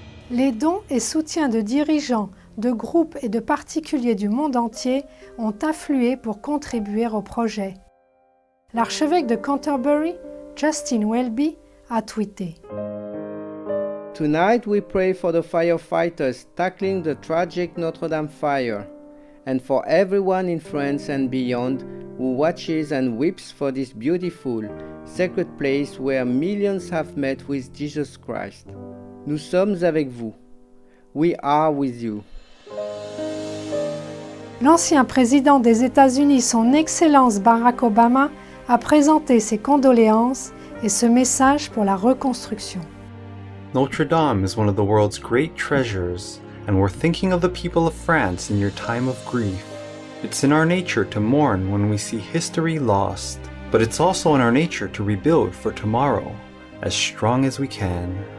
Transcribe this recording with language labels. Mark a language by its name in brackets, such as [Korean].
[French] Les dons et soutiens de dirigeants, de groupes et de particuliers du monde entier ont afflué pour contribuer au projet. L'archevêque de Canterbury, Justin Welby, a tweeté. [English] Tonight we pray for the firefighters tackling the tragic Notre Dame fire, and for everyone in France and beyond who watches and weeps for this beautiful, sacred place where millions have met with Jesus Christ. [French] Nous sommes avec vous. [English] We are with you. [French] L'ancien président des États-Unis, son Excellence Barack Obama, a présenté ses condoléances et ce message pour la reconstruction. [English] Notre Dame is one of the world's great treasures, and we're thinking of the people of France in your time of grief. It's in our nature to mourn when we see history lost, but it's also in our nature to rebuild for tomorrow, as strong as we can.